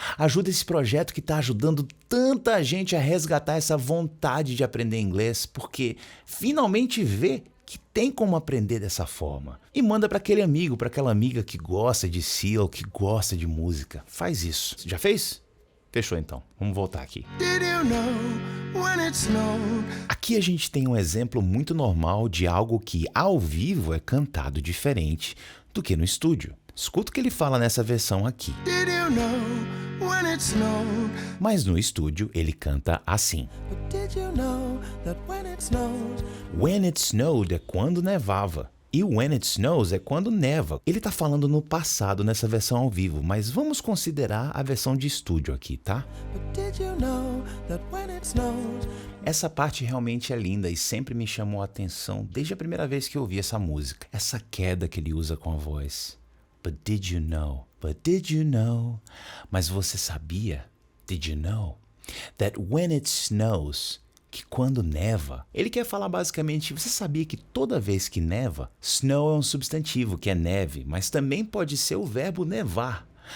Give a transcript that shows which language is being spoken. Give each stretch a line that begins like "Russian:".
Portuguese: Ajuda esse projeto que está ajudando tanta gente a resgatar essa vontade de aprender inglês, porque finalmente vê que tem como aprender dessa forma. E manda para aquele amigo, para aquela amiga que gosta de Seal, que gosta de música. Faz isso. Já fez? Fechou então. Vamos voltar aqui.
English: Did you know when it snowed?
Portuguese: Aqui a gente tem um exemplo muito normal de algo que ao vivo é cantado diferente do que no estúdio. Escuta o que ele fala nessa versão aqui.
English: Did you know when it snowed?
Portuguese: Mas no estúdio ele canta assim.
English: But did you know that when it snowed? When it snowed
Portuguese: é quando nevava. E
English: when it snows
Portuguese: é quando neva. Ele está falando no passado nessa versão ao vivo, mas vamos considerar a versão de estúdio aqui, tá?
English: But did you know that when it snowed?
Portuguese: Essa parte realmente é linda e sempre me chamou a atenção desde a primeira vez que eu ouvi essa música. Essa queda que ele usa com a voz.
English: But did you know? But did you know?
Portuguese: Mas você sabia?
English: Did you know? that when it snows,
Portuguese: que quando neva, ele quer falar basicamente, você sabia que toda vez que neva, snow é um substantivo, que é neve, mas também pode ser o verbo nevar.